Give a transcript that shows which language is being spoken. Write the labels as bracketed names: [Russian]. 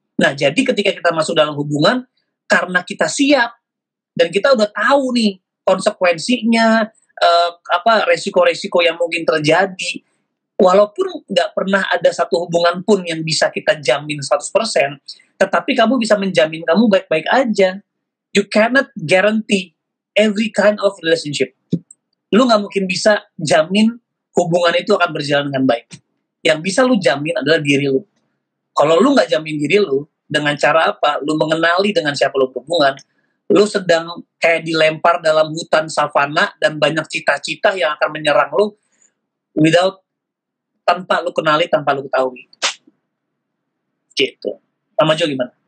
[Indonesian] Nah, jadi ketika kita masuk dalam hubungan, karena kita siap, dan kita udah tahu nih konsekuensinya, resiko-resiko yang mungkin terjadi, walaupun nggak pernah ada satu hubungan pun yang bisa kita jamin 100%, tetapi kamu bisa menjamin kamu baik-baik aja. [English] You cannot guarantee every kind of relationship. [Indonesian] Lu nggak mungkin bisa jamin hubungan itu akan berjalan dengan baik. Yang bisa lu jamin adalah diri lu. Kalau lu nggak jamin diri lu, dengan cara apa? Lu mengenali dengan siapa lu berhubungan, lu sedang kayak dilempar dalam hutan savana dan banyak cita-cita yang akan menyerang lu tanpa lu kenali, tanpa lu ketahui. Gitu. Sama Jo gimana?